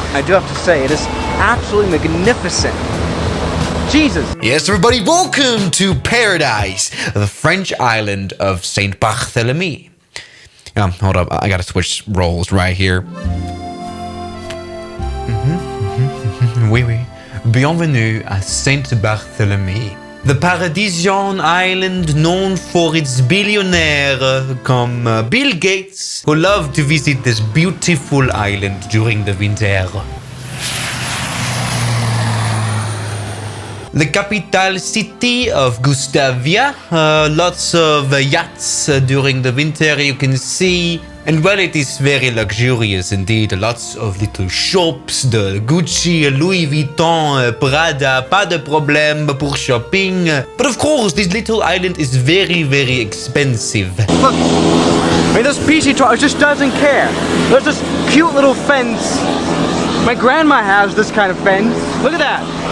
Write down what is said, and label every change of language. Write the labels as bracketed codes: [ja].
[en] I do have to say, it is absolutely magnificent. Jesus. Yes, everybody, welcome to paradise, the French island of Saint Barthélemy. Hold up, I gotta switch roles right here. [fr] Oui, oui. Bienvenue à Saint Barthélemy. [en] The Paradisian island known for its billionaires [fr] comme [en] Bill Gates, who love to visit this beautiful island during the winter. The capital city of Gustavia, lots of yachts during the winter you can see. And well, it is very luxurious indeed. Lots of little shops, the Gucci, Louis Vuitton, Prada, [fr] pas de problème pour [en] shopping. But of course, this little island is very, very expensive. Look, I mean, this PC-12 just doesn't care. There's this cute little fence. My grandma has this kind of fence. Look at that.